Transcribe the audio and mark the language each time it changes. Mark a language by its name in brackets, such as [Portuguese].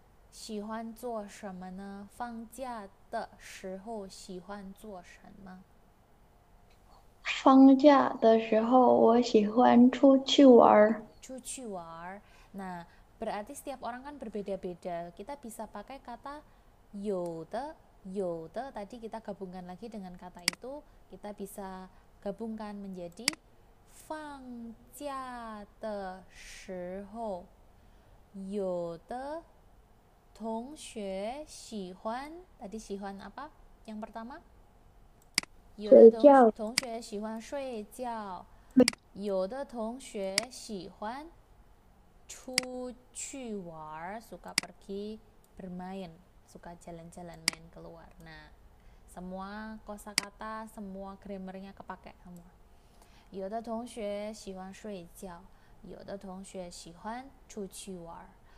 [Chinese] 喜欢做什么呢？放假的时候喜欢做什么？放假的时候，我喜欢出去玩。出去玩. [Indonesian] Nah, berarti setiap orang kan berbeda-beda. Kita bisa pakai kata 有的 tadi kita gabungkan lagi dengan kata itu, kita bisa gabungkan menjadi [Chinese] 放假的时候有的同学喜欢, [Indonesian] tadi 喜欢 apa? Yang pertama? [Chinese] 有的同学喜欢睡觉。有的同学喜欢出去玩, [Indonesian] suka pergi bermain, suka jalan-jalan main keluar. Nah, semua kosakata, semua grammarnya kepakai semua. [Chinese] 有的同学喜欢睡觉，有的同学喜欢出去玩。